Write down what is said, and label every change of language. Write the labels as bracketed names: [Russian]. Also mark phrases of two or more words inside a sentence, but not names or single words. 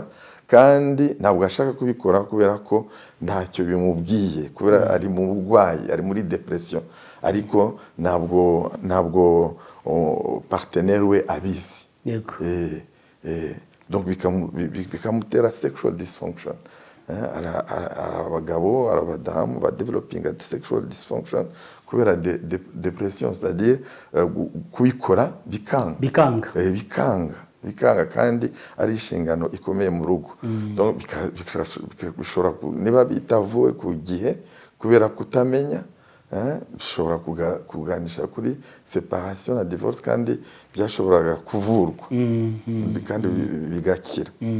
[Kinyarwanda] Kandi ntabwo ashaka kubikora kubera ko ntacyo bimubwiye, kubera ari mu burwayi, ari muri depression, ariko ntabwo partenaire we abizi. Yego. Donc bikamutera [English] sexual dysfunction. [Kinyarwanda] Abagabo, abadamu badevelopinga [English] sexual dysfunction [Kinyarwanda] kubera depression, c'est-à-dire kubikora bikanga kandi ari inshingano ikomeye mu rugo. Donc bishobora niba bitavuwe ku gihe kubera kutamenya, bishobora kuganisha kuri separation na divorce, kandi byashoboraga kuvurwa kandi bigakira.